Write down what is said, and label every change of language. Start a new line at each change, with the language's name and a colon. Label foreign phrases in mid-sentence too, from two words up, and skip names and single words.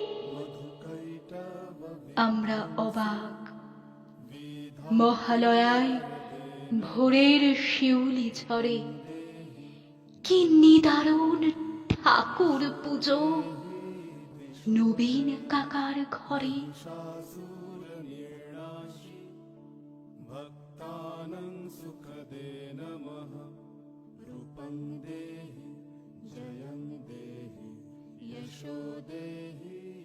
Bangla: আমরা অবাক। মহালয়ায় ভোরের শিউলি ঝরে, কি নিদারুণ ঠাকুর পুজো নবীন কাকার ঘরে।
Sanskrit: भक्तानां सुखदे नमः। रूपं देहि जयं देहि यशो देहि